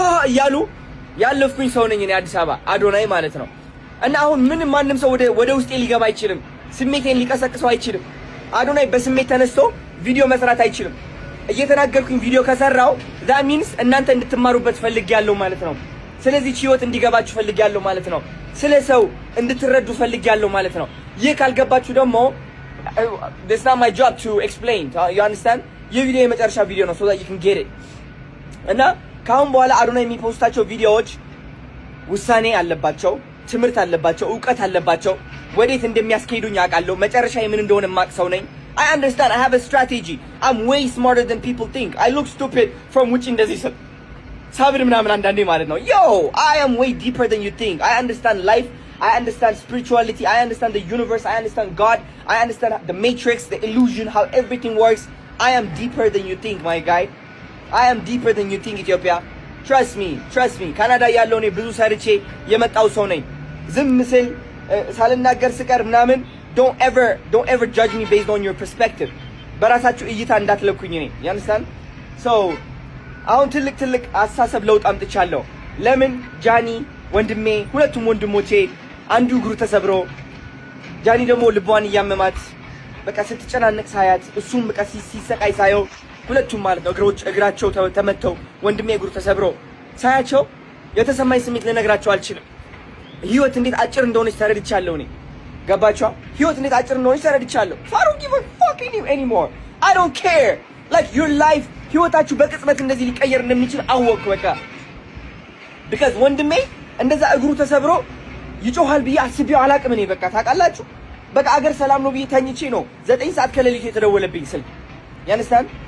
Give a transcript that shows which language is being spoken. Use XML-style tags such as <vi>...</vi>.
<am>እያሉ ያለፍኩኝ ሰው ነኝ እኔ አዲስ አበባ አዶናይ ማለት ነው። እና አሁን ምንም ማንም ሰው ወደ ውስጤ ሊገባ አይችልም። ስሜቴን ሊቀሰቅሰው አይችልም። አዶናይ በስሜት ተነስቶ ቪዲዮ መስራት አይችልም። እየተናገርኩኝ ቪዲዮ ከሰራው</am> <en>that means</en> <am>እናንተ እንድትማሩበት ፈልጊያለሁ ማለት ነው። ስለዚህ ህይወት እንዲገባችሁ ፈልጊያለሁ ማለት ነው። ስለ ሰው እንድትረዱ ፈልጊያለሁ ማለት ነው። ይህ ካልገባችሁ ደግሞ</am> <en>it's not my job to explain. You understand?</en> <am>ይህ ቪዲዮ የመጨረሻ ቪዲዮ ነው</am> <en>so that you can get it.</en> <am>እና ካሁን በኋላ አዶናይ የሚፖስታቸው ቪዲዮዎች ውሳኔ አለባቸው፣ ትምህርት አለባቸው፣ ዕውቀት አለባቸው። ወዴት እንደሚያስኬዱኝ አውቃለሁ። መጨረሻ ምን እንደሆነ ማቅ ሰው ነኝ።</am> <en>I understand. I have a strategy. I'm way smarter than people think. I look stupid from which</en> <am>እንደዚህ ሳብር ምናምን አንዳንዴ ማለት ነው።</am> <en>Yo, I am way deeper than you think. I understand life. I understand spirituality. I understand the universe. I understand God. I understand the matrix, the illusion, how everything works. I am deeper than you think, my guy. I am deeper than you think, Ethiopia. Trust me, trust me.</en> <am>ካናዳ ያለው እኔ ብዙ ሰርቼ የመጣው ሰው ነኝ። ዝም ስል ሳልናገር ስቀር ምናምን</am> <en>don't ever judge me based on your perspective.</en> <am>በራሳችሁ እይታ እንዳትለኩኝ እኔ</am> <en>you understand? So</en> <am>አሁን ትልቅ አስተሳሰብ ለውጥ አምጥቻለሁ። ለምን ጃኒ ወንድሜ፣ ሁለቱም ወንድሞቼ አንዱ እግሩ ተሰብሮ ጃኒ ደግሞ ልቧን እያመማት በቃ ስትጨናነቅ ሳያት እሱም በቃ ሲሰቃይ ሳየው ሁለቱም ማለት ነው እግራቸው ተመተው ወንድሜ እግሩ ተሰብሮ ሳያቸው የተሰማኝ ስሜት ልነግራቸው አልችልም። ህይወት እንዴት አጭር እንደሆነች ተረድቻለሁ እኔ። ገባችሁ? ህይወት እንዴት አጭር እንደሆነች ተረድቻለሁ።</am> <en>So I don't give a fuck anymore. I don't care. Like your life</en> <am>ህይወታችሁ በቅጽበት እንደዚህ ሊቀየር እንደሚችል አወቅኩ በቃ። because ወንድሜ እንደዛ እግሩ ተሰብሮ ይጮሃል ብዬ አስቤው አላቅም እኔ በቃ ታውቃላችሁ። በቃ አገር ሰላም ነው ብዬ ተኝቼ ነው 9 ሰዓት ከሌሊቱ የተደወለብኝ ስልክ</am> <en>you understand?</en>